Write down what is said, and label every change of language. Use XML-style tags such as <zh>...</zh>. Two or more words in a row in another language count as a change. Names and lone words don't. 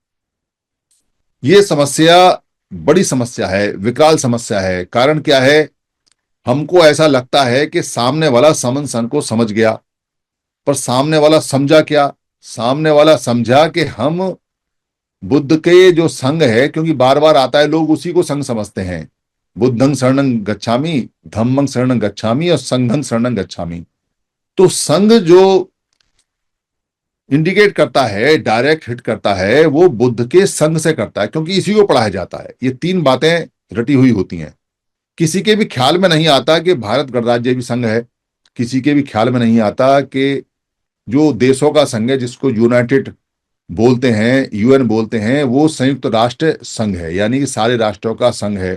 <hi>ये समस्या बड़ी समस्या है, विकराल समस्या है। कारण क्या है? हमको ऐसा लगता है कि सामने वाला समन संघ को समझ गया, पर सामने वाला समझा क्या? सामने वाला समझा कि हम बुद्ध के जो संघ है, क्योंकि बार बार आता है, लोग उसी को संघ समझते हैं।</hi> <pi>बुद्धं शरणं गच्छामि, धम्मं शरणं गच्छामि और संघं शरणं गच्छामि।</pi> <hi>तो संघ जो इंडिकेट करता है,</hi> <en>direct hit</en> <hi>करता है, वो बुद्ध के संघ से करता है, क्योंकि इसी को पढ़ाया जाता है। ये तीन बातें रटी हुई होती हैं। किसी के भी ख्याल में नहीं आता कि भारत गणराज्य भी संघ है। किसी के भी ख्याल में नहीं आता कि जो देशों का संघ है, जिसको यूनाइटेड बोलते हैं, यूएन बोलते हैं, वो संयुक्त राष्ट्र संघ है, यानी कि सारे राष्ट्रों का संघ है।</hi>